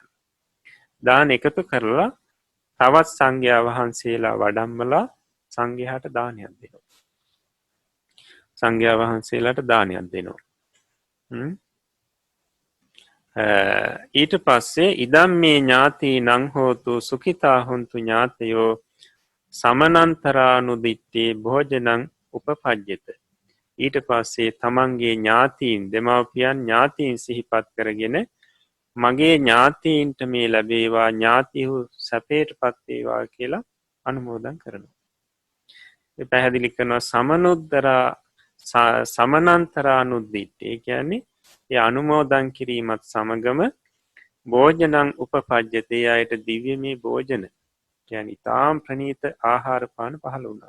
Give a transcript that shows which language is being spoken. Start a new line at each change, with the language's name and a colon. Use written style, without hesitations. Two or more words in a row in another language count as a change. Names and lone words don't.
Sinhala: දාන එකතු කරලා තවත් සංඝයා වහන්සේලා වඩම්මලා සංඝයාට දානයක් දෙනවා. සංඝයා වහන්සේලාට දානයක් දෙනවා. ඊට පස්සේ
Pali: ඉදම් මේ ඥාති නං හෝතු සුඛිතා හොන්තු ඥාතයෝ සමනන්තරානුදිත්තේ භෝජනං උපපජ්ජත.
Sinhala: ඊට පස්සේ තමන්ගේ ඥාතීන් දෙමව්පියන් ඥාතීන් සිහිපත් කරගෙන මගේ ඥාතීන්ට මේ ලැබේවා ඥාතිහු සැපේටපත් වේවා කියලා අනුමෝදන් කරනවා. ඒ පැහැදිලි කරනවා සමනන්තරානුදිත්තේ කියන්නේ ඒ අනුමෝදන් කිරීමත් සමගම
Pali: භෝජනං උපපජ්ජතේ
Sinhala: අයට දිව්‍යමය භෝජන කියන්නේ ඊටාම් ප්‍රණීත ආහාර පාන පහළ වුණා.